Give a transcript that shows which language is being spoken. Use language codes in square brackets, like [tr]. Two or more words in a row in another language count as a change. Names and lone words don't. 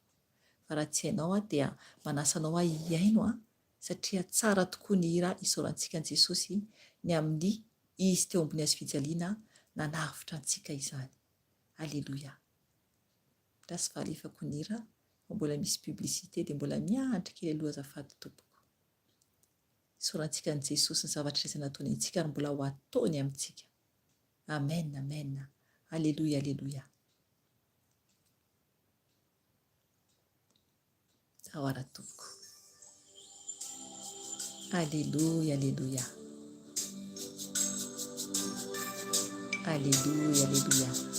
[mg] Fa raha tsy hainao dia manasa anao hihaino satria tsara tokoa ny hira isaorantsika an'i Jesosy ny amin'ny izy teo ambony hazo fijaliana nanavitra antsika izany. Alleluia. Rasy valefako ny hira, mbola misy publicité dia mbola miandry kely aloha azafady tompoko. Isaorantsika an'i Jesosy ny zavatra izay nataony antsika ary mbola ho ataony amintsika. Amen, amen. Alléluia, alléluia. Awara tuku. Alléluia, alléluia. Alléluia, alléluia.